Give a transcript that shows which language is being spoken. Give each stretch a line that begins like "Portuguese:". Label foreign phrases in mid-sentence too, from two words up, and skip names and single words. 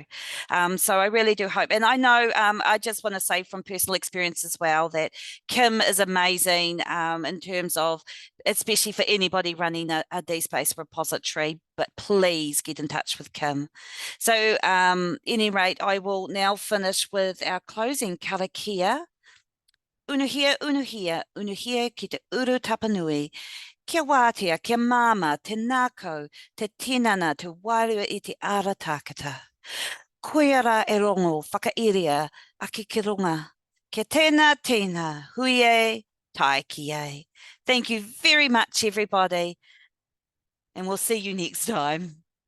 English: So I really do hope, and I know, I just want to say from personal experience as well, that Kim is amazing in terms of, especially for anybody running a DSpace repository, but please get in touch with Kim. So any rate, I will now finish with our closing karakia.
Māori: Unuhia, unuhia, unuhia ki te uru tapanui. Kia wātea, kia māma, te nākau, te tinana, te wārua I te ara tākata. Koiara e rongo, whakairia, aki ki runga. Kia tēnā, hui e, tai ki e.
English: Thank you very much, everybody, and we'll see you next time.